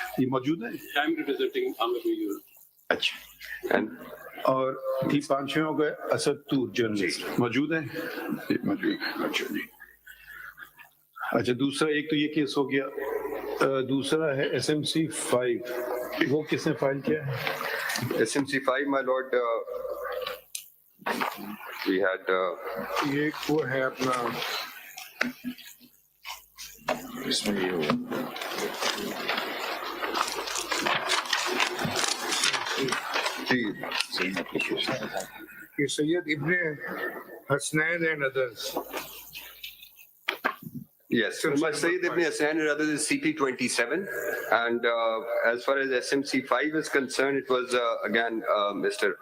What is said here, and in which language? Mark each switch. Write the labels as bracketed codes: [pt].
[ur] یہ موجود ہیں۔ اچھا، اور پانچویں ہو گئے اسد طور جرنلسٹ، موجود ہیں؟ اچھا جی۔ اچھا، دوسرا ایک تو یہ کیس ہو گیا، دوسرا ہے ایس ایم سی 5، وہ کس نے فائل کیا ہے؟ [en] S M C 5 my lord, we had [ur] یہ وہ ہے اپنا اس میں یہ سید ابن Hasnain [en] and others. Yes, Sayyid Ibn Hassan and others is CP27, and as far as SMC5 is concerned, it was again Mr.